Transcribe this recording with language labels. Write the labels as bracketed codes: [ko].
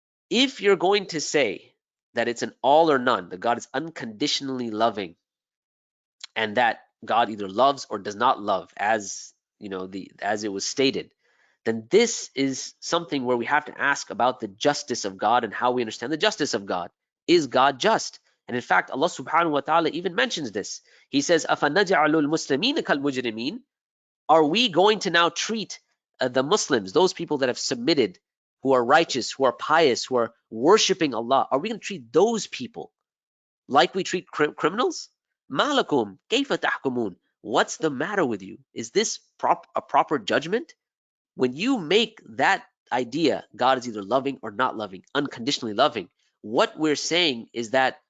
[en] If you're going to say that it's an all or none, that God is unconditionally loving, and that God either loves or does not love, as as it was stated, then this is something where we have to ask about the justice of God and how we understand the justice of God. Is God just? And in fact, Allah subhanahu wa ta'ala even mentions this. He says, [ar] أَفَنَجْعَلُ الْمُسْلِمِينَ كَالْمُجْرِمِينَ? [en] Are we going to now treat the Muslims, those people that have submitted, who are righteous, who are pious, who are worshiping Allah, are we going to treat those people like we treat criminals? [ar] Malakum, kayfa tahkumun? [en] What's the matter with you? Is this a proper judgment? When you make that idea, God is either loving or not loving, unconditionally loving, what we're saying is that